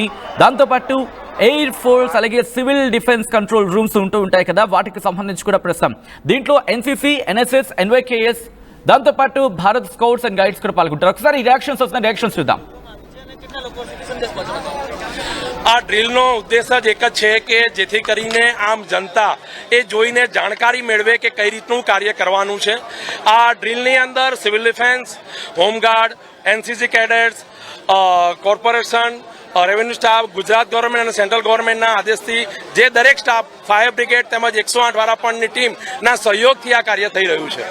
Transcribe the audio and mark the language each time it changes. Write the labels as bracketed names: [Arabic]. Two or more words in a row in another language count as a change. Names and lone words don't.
[Telugu] దాంతోపాటు [English] air force [Telugu] అలాగే [English] civil defence control rooms [Telugu] ఉంటూ ఉంటాయి కదా, వాటికి సంబంధించి కూడా ప్రస్తుతం దీంట్లో ఎన్సీసీ, ఎన్ఎస్ఎస్, ఎన్వైకేఎస్ దాంతోపాటు భారత్ స్కౌట్స్ అండ్ గైడ్స్ కూడా పాల్గొంటారు. ఒకసారి ఈ రియాక్షన్స్ వస్తున్న రియాక్షన్స్ చూద్దాం. [Gujarati] આ ડ્રીલનો ઉદ્દેશ જ એક જ છે કે જેથી કરીને આમ જનતા એ જોઈને જાણકારી મેળવે કે કઈ રીતનું કાર્ય કરવાનું છે. આ ડ્રીલની અંદર [English] civil defence, [Gujarati] હોમગાર્ડ, [English] NCC cadets, [Gujarati] કોર્પોરેશન, [English] revenue staff, [Gujarati] ગુજરાત ગવર્મેન્ટ અને [English] central government [Gujarati] આદેશથી જે દરેક સ્ટાફ [English] fire brigade [Gujarati] તેમજ 108 વારાપણની ટીમના સહયોગથી આ કાર્ય થઈ રહ્યું છે.